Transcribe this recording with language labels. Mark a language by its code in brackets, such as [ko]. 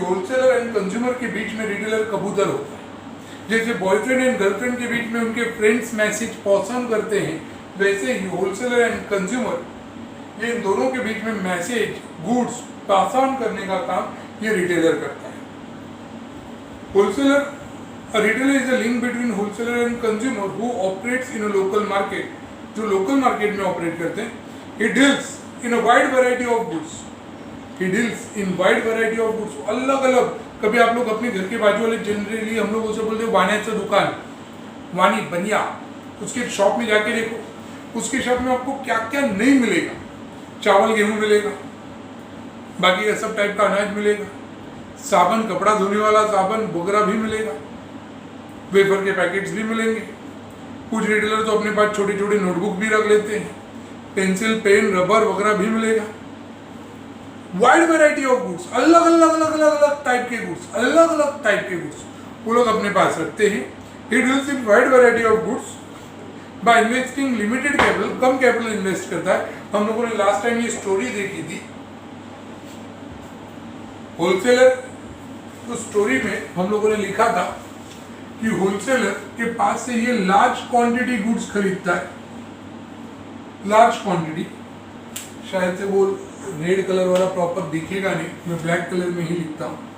[hi] Wholesaler and consumer के बीच में retailer कबूतर होता है। जैसे बॉयफ्रेंड एंड गर्लफ्रेंड के बीच में उनके फ्रेंड्स मैसेज पसंद करते हैं, वैसे ही होलसेलर एंड कंज्यूमर, ये इन दोनों के बीच में मैसेज, गुड्स पास ऑन करने का काम ये रिटेलर करता है। [en] wholesaler, a retailer is a link between wholesaler and consumer who operates in a local market, [hi] जो लोकल मार्केट में ऑपरेट करते हैं। [en] He deals in a wide variety of goods. He deals in wide variety of goods. [hi] अलग अलग, कभी आप लोग अपने घर के बाजू वाले, जनरली हम लोग उसे बोलते हैं [mr] वाण्याचं दुकान, [hi] वाणी बनिया, उसके शॉप में जाके देखो, उसके शॉप में आपको क्या क्या नहीं मिलेगा। चावल गेहूं मिलेगा, बाकी का सब टाइप का अनाज मिलेगा, साबुन, कपड़ा धोने वाला साबुन वगैरह भी मिलेगा, वेफर के पैकेट्स भी मिलेंगे। कुछ रिटेलर तो अपने पास छोटी छोटी नोटबुक भी रख लेते हैं, पेंसिल, पेन, रबर वगैरह भी मिलेगा। [en] wide variety of goods, [hi] अलग अलग अलग अलग अलग टाइप के गुड्स, अलग अलग टाइप के गुड्स वो लोग अपने पास रखते हैं। [en] He deals in wide variety of goods by investing limited capital, [hi] come capital invest करता है। हम लोगों ने लास्ट टाइम ये स्टोरी देखी थी होलसेलर, तो स्टोरी में हम लोगों ने लिखा था कि होलसेलर के पास से ये लार्ज क्वांटिटी गुड्स खरीदता है। लार्ज क्वांटिटी, शायद से वो रेड कलर वाला प्रॉपर दिखेगा नहीं, मैं ब्लैक कलर में ही लिखता हूं।